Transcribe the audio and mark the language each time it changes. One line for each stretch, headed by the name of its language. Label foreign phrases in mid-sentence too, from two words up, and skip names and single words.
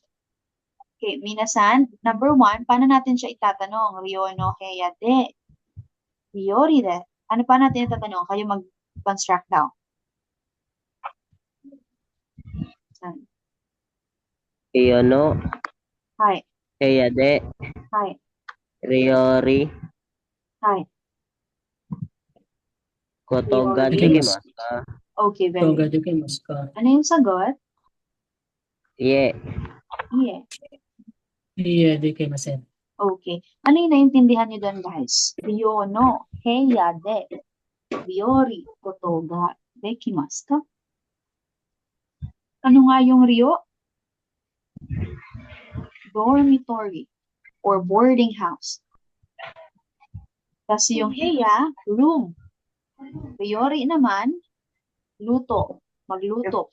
Filipino: Okay, minasan, number 1, paano natin siya itatanong?
Japanese: 寮の部屋で。料理で.
Filipino: Ano pa natin itatanong? Kayo mag-construct daw.
Japanese: いよの, はい。部屋で, はい。 Ryori, はい。ことが Ryori. できますか?
English: Okay, very
Japanese: Toga
English: good.
Japanese: できますか?
Filipino: Ano yung sagot?
Japanese: Iye. Iye. いいえ、できません.
English: Okay.
Filipino: Ano yung naintindihan niyo doon, guys?
Japanese: 寮の部屋で料理ことができますか?
Filipino: Ano nga yung ryo?
English: Dormitory or boarding house.
Filipino: Kasi yung heya, room. Ryori naman, luto. Magluto.